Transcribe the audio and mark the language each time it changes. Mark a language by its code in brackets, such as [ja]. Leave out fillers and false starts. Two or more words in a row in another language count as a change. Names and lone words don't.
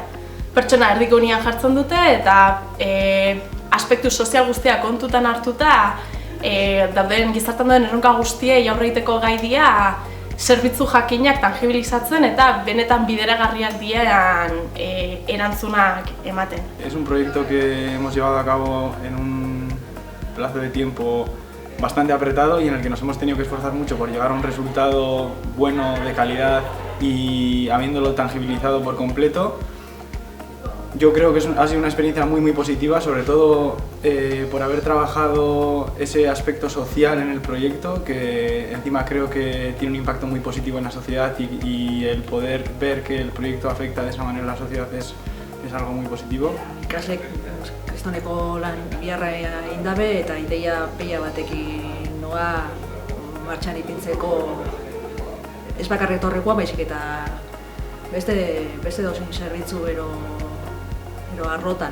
[eu] Pertsona erdigunean jartzen dute eta aspektu sozial guztia kontutan hartuta dauden gizartean dauden erronka guztiei aurre egiteko gai dira zerbitzu jakinak tangibilizatzen eta benetan bideragarriak diren erantzunak ematen. [es] Es un proyecto que hemos llevado a cabo en un plazo de tiempo bastante apretado y en el que nos hemos tenido que esforzar mucho por llegar a un resultado bueno, de calidad y habiéndolo tangibilizado por completo. Yo creo que ha sido una experiencia muy positiva, sobre todo por haber trabajado ese aspecto social en el proyecto, que encima creo que tiene un impacto muy positivo en la sociedad y el poder ver que el proyecto afecta de esa manera a la sociedad es algo muy positivo. [eu] Ikaslek kristoneko lan biharra indabe eta ideia pila batekin noa martxan ipintzeko ez bakarrik torrekoa, baizik eta beste dozein zerbitzu bero arrotan.